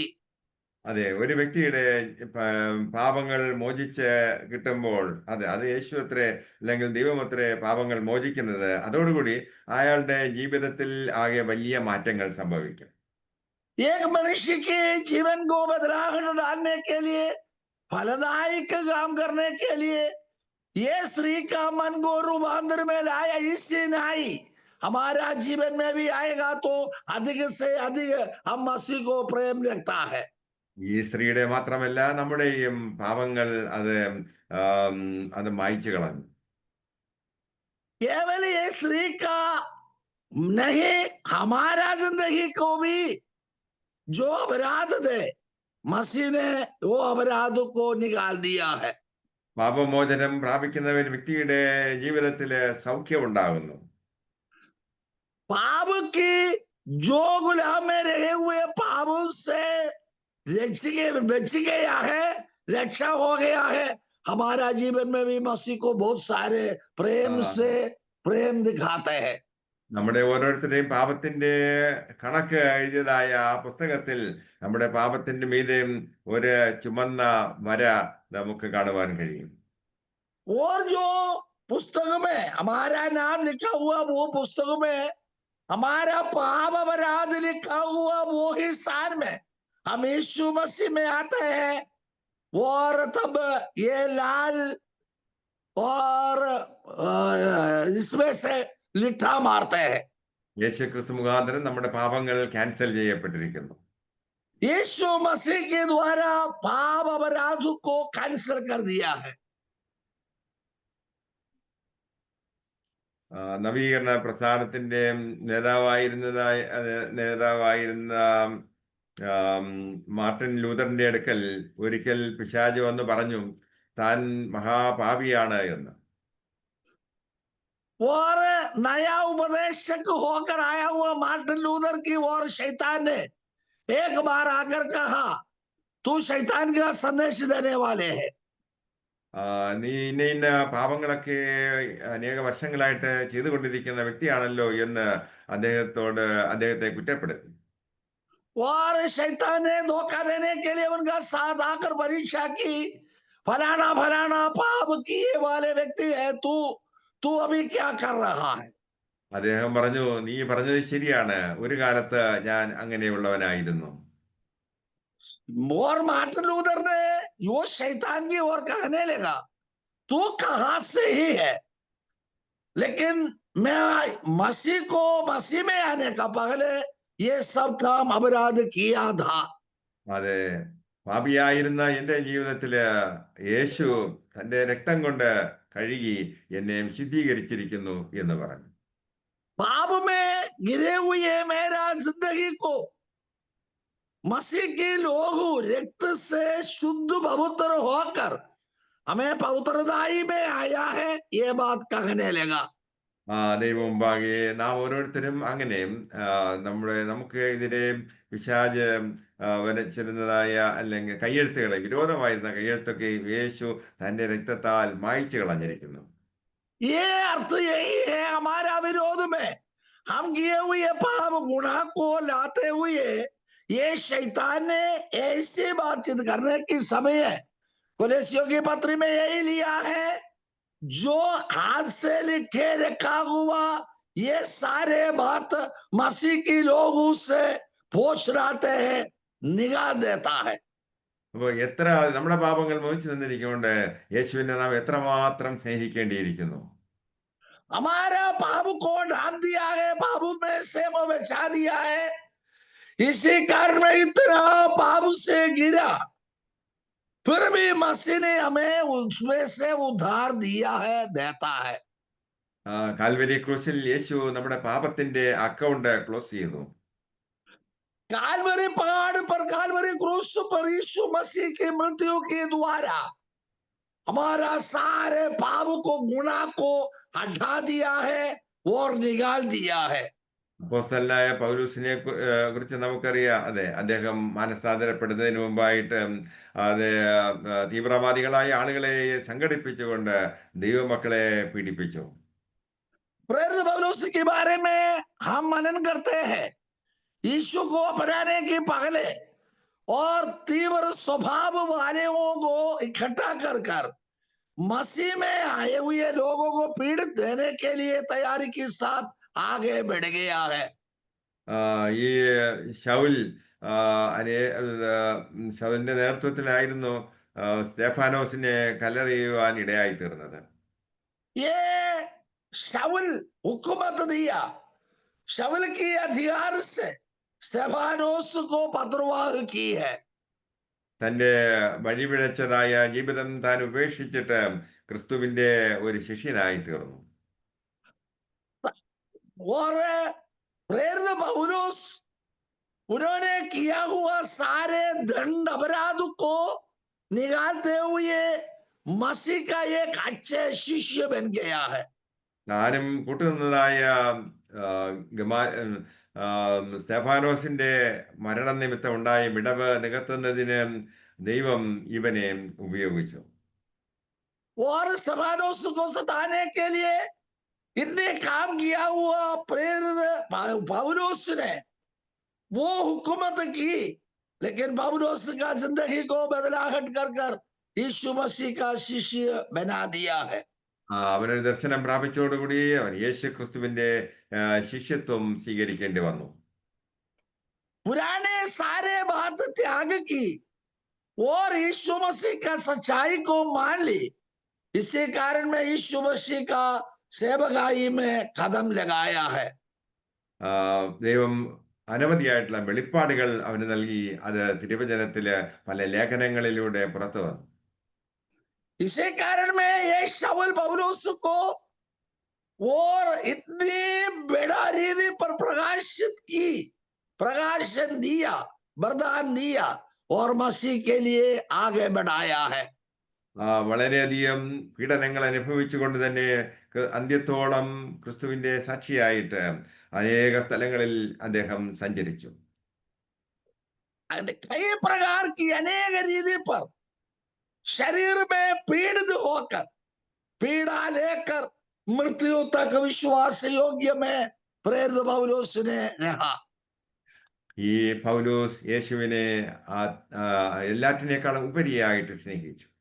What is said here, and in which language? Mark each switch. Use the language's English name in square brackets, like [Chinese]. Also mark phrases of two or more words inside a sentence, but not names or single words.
[Malayalam] അതെ, ഒരു വ്യക്തിയുടെ പാപങ്ങൾ മോചിച്ച് കിട്ടുമ്പോൾ അത് യേശു അത്രേ, അല്ലെങ്കിൽ ദൈവമത്രേ പാപങ്ങൾ മോചിക്കുന്നത്. അതോടുകൂടി അയാളുടെ ജീവിതത്തിൽ ആകെ വലിയ മാറ്റങ്ങൾ സംഭവിക്കും. [Hindi] एक मनुष्य के जीवन को बदलाव डालने के लिए, फलदायक काम करने के लिए ये स्त्री का मन को रूपांतर में लाया. इससे नहीं हमारा जीवन में भी आएगा तो अधिक से अधिक हम मसीह को प्रेम रखता है. [Malayalam] ഈ സ്ത്രീയുടെ മാത്രമല്ല, നമ്മുടെയും പാപങ്ങൾ അത് മായ്ച്ചു കളഞ്ഞു. [Hindi] केवल ये स्त्री का नहीं, हमारा जिंदगी को भी जो अपराध थे मसीह ने वो अपराध को निकाल दिया है. [Malayalam] പാപമോചനം പ്രാപിക്കുന്ന ഒരു വ്യക്തിയുടെ ജീവിതത്തില് സൗഖ്യം ഉണ്ടാകുന്നു. [Hindi] पाप की जो गुलाम में रहे हुए पापों से बच गया है, रक्षा हो गया है। हमारा जीवन में भी मसीह को बहुत सारे प्रेम ആ, से प्रेम दिखाते हैं। [Malayalam] നമ്മുടെ ഓരോരുത്തരുടെയും പാപത്തിന്റെ കണക്ക് എഴുതിയതായ ആ പുസ്തകത്തിൽ നമ്മുടെ പാപത്തിന്റെ മീതെയും ഒരു ചുമന്ന വര നമുക്ക് കാണുവാൻ കഴിയും. [Hindi] और जो पुस्तक में हमारा नाम लिखा हुआ, वो पुस्तक में हमारा पाप अपराध लिखा हुआ, वो ही स्थान में हम यीशु मसीह में आते हैं। और तब ये लाल और इसमें से लिट्ठा मारते हैं। [Malayalam] യേശു ക്രിസ്തു മുഖാന്തരം നമ്മുടെ പാപങ്ങൾ ക്യാൻസൽ ചെയ്യപ്പെട്ടിരിക്കുന്നു. [Hindi] यीशु मसीह के द्वारा पाप अपराध को कैंसिल कर दिया है। [Malayalam] നവീകരണ പ്രസ്ഥാനത്തിന്റെ നേതാവായിരുന്ന മാർട്ടിൻ ലൂതറിന്റെ അടുക്കൽ ഒരിക്കൽ പിശാച് വന്ന് പറഞ്ഞു താൻ മഹാപാപിയാണ് എന്ന്. [Hindi] और नया उपदेशक होकर आया हुआ मार्टिन लूथर की और शैतान ने एक बार आकर कहा, तू शैतान का संदेश देने वाले है। [Malayalam] നീ ഇന്ന പാപങ്ങളൊക്കെ അനേക വർഷങ്ങളായിട്ട് ചെയ്തുകൊണ്ടിരിക്കുന്ന വ്യക്തിയാണല്ലോ എന്ന് അദ്ദേഹത്തെ കുറ്റപ്പെടുത്തി. [Hindi] और शैतान ने धोखा देने के लिए उनका साथ आकर परीक्षा की, फलाना फलाना पाप किए वाले व्यक्ति है तू, तू अभी क्या कर रहा है। [Malayalam] അദ്ദേഹം പറഞ്ഞു, നീ പറഞ്ഞത് ശരിയാണ്, ഒരു കാലത്ത് ഞാൻ അങ്ങനെയുള്ളവനായിരുന്നു. [Hindi] और मार्टिन लूथर ने वो शैतान की ओर कहने लगा, तू कहां से ही है, लेकिन मैं मसीह में आने का पहले ये सब काम अपराध किया था। [Malayalam] അതെ, പാപിയായിരുന്ന എന്റെ ജീവിതത്തില് യേശു തന്റെ രക്തം കൊണ്ട് കഴുകി എന്നെ ശുദ്ധീകരിച്ചിരിക്കുന്നു എന്ന് പറഞ്ഞു. [Hindi] पाप में गिरे हुए मेरा जिंदगी को मसीह के लोग रक्त से शुद्ध पवित्र होकर हमें पवित्रताई में आया है, ये बात कहने लगा. [Malayalam] ദൈവം മുമ്പാകെ നാം ഓരോരുത്തരും അങ്ങനെ നമുക്ക് എതിരെ പിശാച് വരച്ചിരുന്നതായ അല്ലെങ്കിൽ കയ്യെഴുത്തുകളെ, വിരോധമായിരുന്ന കയ്യെഴുത്തൊക്കെ യേശു തന്റെ രക്തത്താൽ മായ്ച്ചു കളഞ്ഞിരിക്കുന്നു. [Hindi] ये अर्थ यही है, हमारा विरोध में हम किए हुए पाप गुनाह को लाते हुए ये शैतान ने ऐसी बातचीत करने की समय है। कुलैसियों की पत्री में यही लिया है, जो हाथ से लिखे रखा हुआ ये सारे बात मसीह की लोग उससे पोछ लाते हैं, निगाह देता है. [Malayalam] അപ്പൊ എത്ര നമ്മുടെ പാപങ്ങൾ മോഹിച്ചു തന്നിരിക്കൊണ്ട് യേശുവിനെ നാം എത്രമാത്രം സ്നേഹിക്കേണ്ടിയിരിക്കുന്നു. [Hindi] हमारा पाप को ढांप दिया है, पाप में से वो बचा दिया है. इसी कारण में इतना पाप से गिरा, फिर भी मसीह ने हमें उसमें से उद्धार दिया है, देता है. [Malayalam] കാൽവരി ക്രൂശിൽ യേശു നമ്മുടെ പാപത്തിന്റെ [English] account close [Malayalam] ചെയ്തു. [Hindi] कालवरी पहाड़ पर, कालवरी क्रूस पर यीशु मसीह की मृत्यु के द्वारा हमारा सारे पाप को, गुनाह को हटा दिया है और निकाल दिया है. [Malayalam] അപ്പോസ്തലനായ പൗലൂസിനെ കുറിച്ച് നമുക്കറിയാം. അതെ, അദ്ദേഹം മാനസാന്തരപ്പെടുന്നതിന് മുമ്പായിട്ട് തീവ്രവാദികളായ ആളുകളെ സംഘടിപ്പിച്ചുകൊണ്ട് ദൈവമക്കളെ പീഡിപ്പിച്ചു. [Hindi] प्रेरित पौलुस के बारे में हम मनन करते हैं, यीशु को अपनाने के पहले और तीव्र स्वभाव वालों को इकट्ठा कर मसीह में आए हुए लोगों को पीड़ित देने के लिए तैयारी के साथ आगे बढ़ गया है. [Malayalam] ഈ ശൗലിന്റെ നേതൃത്വത്തിലായിരുന്നു സ്തെഫാനോസിനെ കല്ലെറിയുവാൻ ഇടയായി തീർന്നത്. [Hindi] ये शाऊल हुकूमत दिया, शाऊल के अधिकार से स्तेफानोस को पत्रवाह की है. [Malayalam] തന്റെ വഴിപിഴച്ചതായ ജീവിതം താൻ ഉപേക്ഷിച്ചിട്ട് ക്രിസ്തുവിന്റെ ഒരു ശിഷ്യനായി തീർന്നു. [Hindi] और प्रेरित पौलुस उन्होंने किया हुआ सारे दंड अपराध को निकालते हुए मसीह का एक अच्छे शिष्य बन गया है. [Malayalam] താനും കൂട്ടുനിന്നതായ സ്തെഫാനോസിന്റെ മരണനിമിത്തം ഉണ്ടായ വിടവ് നികത്തുന്നതിന് ദൈവം ഇവനെ ഉപയോഗിച്ചു. [Hindi] और स्तेफानोस को सताने के लिए इतने काम किया हुआ प्रेरित पौलुस ने वो हुकूमत की, लेकिन पौलुस का जिंदगी को बदलाहट कर कर यीशु मसीह का शिष्य बना दिया है. [Malayalam] അവനൊരു ദർശനം പ്രാപിച്ചതോടുകൂടി അവൻ യേശു ക്രിസ്തുവിന്റെ ശിഷ്യത്വം സ്വീകരിക്കേണ്ടി വന്നു. [Hindi] पुराने सारे बात त्याग की और यीशु मसीह का सच्चाई को मान ली. इसी कारण में यीशु मसीह का सेवकाई में कदम लगाया है. [Malayalam] ദൈവം അനവധിയായിട്ടുള്ള വെളിപ്പാടുകൾ അവന് നൽകി. അത് തിരുവചനത്തില് പല ലേഖനങ്ങളിലൂടെ പുറത്തു വന്നു. [Hindi] इसी कारण में ये शाऊल पौलुस को और इतनी बड़ा रीति पर प्रकाशन दिया, वरदान दिया और मसीह के लिए आगे बढ़ाया है. [Malayalam] വളരെയധികം പീഡനങ്ങൾ അനുഭവിച്ചുകൊണ്ട് തന്നെ അന്ത്യത്തോളം ക്രിസ്തുവിന്റെ സാക്ഷിയായിട്ട് അനേക സ്ഥലങ്ങളിൽ അദ്ദേഹം സഞ്ചരിച്ചു. [Hindi] कई प्रकार की अनेक रीति पर शरीर में पीड़ित होकर पीड़ा लेकर मृत्यु तक विश्वास योग्य में प्रेरित पौलुस ने रहा. [Malayalam] ഈ പൗലോസ് യേശുവിനെ എല്ലാറ്റിനേക്കാളും ഉപരിയായിട്ട് സ്നേഹിച്ചു.